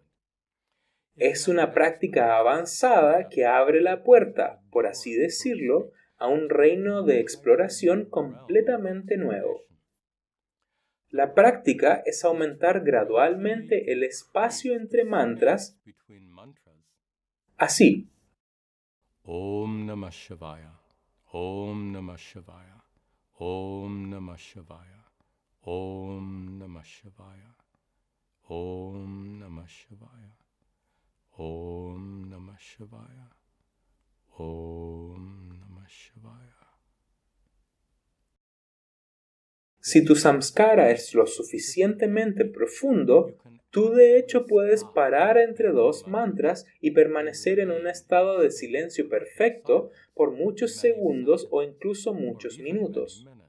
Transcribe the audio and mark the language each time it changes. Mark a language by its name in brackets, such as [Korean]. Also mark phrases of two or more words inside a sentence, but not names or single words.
[Spanish] Es una práctica avanzada que abre la puerta, por así decirlo, a un reino de exploración completamente nuevo. La práctica es aumentar gradualmente el espacio entre mantras, así. [Sanskrit] Om Namah Shivaya. Om Namah Shivaya. Om Namah Shivaya. Om Namah Shivaya. Om Namah Shivaya. Om Namah Shivaya. Om Namah Shivaya. [Spanish] Si tu samskara es lo suficientemente profundo, tú de hecho puedes parar entre dos mantras y permanecer en un estado de silencio perfecto por muchos segundos o incluso muchos minutos.